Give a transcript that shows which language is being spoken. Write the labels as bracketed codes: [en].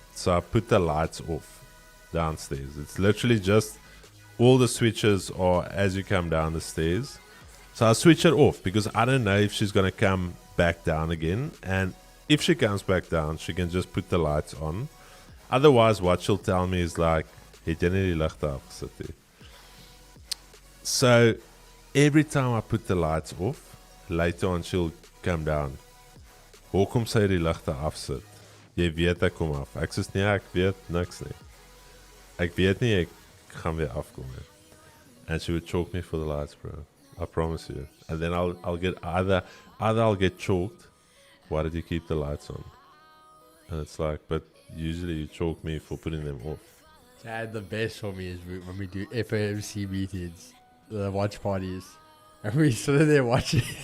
[en] So I put the lights off downstairs. It's literally just all the switches are as you come down the stairs. So I switch it off because I don't know if she's gonna come back down again. And if she comes back down, she can just put the lights on. Otherwise, what she'll tell me is like, [af] het jy nie die ligte afgesit nie? [en] So every time I put the lights off, later on she'll come down. [af] Hoekom sy die ligte afsit? Jy weet ek kom af. Ek sê nee, ek weet niks nie. Ek weet nie ek gaan weer afkom nie. [en] And she would chalk me for the lights, bro. I promise you. And then I'll get either I'll get chalked. Why did you keep the lights on? And it's like, but usually you chalk me for putting them off. Chad, the best for me is when we do FOMC meetings, the watch parties, and we sit there watching.